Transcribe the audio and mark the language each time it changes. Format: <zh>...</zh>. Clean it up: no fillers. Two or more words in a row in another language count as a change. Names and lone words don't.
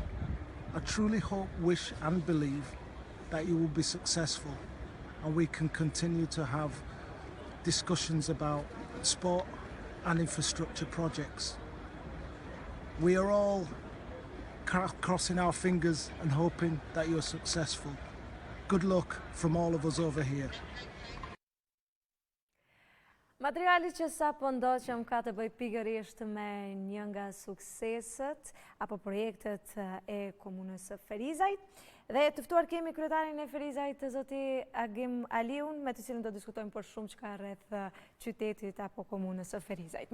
<en>I truly hope, wish and believe that you will be successful and we can continue to have discussions about sport and infrastructure projects. We are all crossing our fingers and hoping that you're successful. Good luck from all of us over here.</en> <sq>Materiali që sa po ndoqëm ka të bëj pikërisht me një nga sukseset apo projektet e komunës së Ferizajt. Dhe të ftuar kemi kryetarin e Ferizajt, zoti Agim Aliun, me të cilin do diskutojmë për shumë çka rreth qytetit apo komunës së Ferizajt.</sq>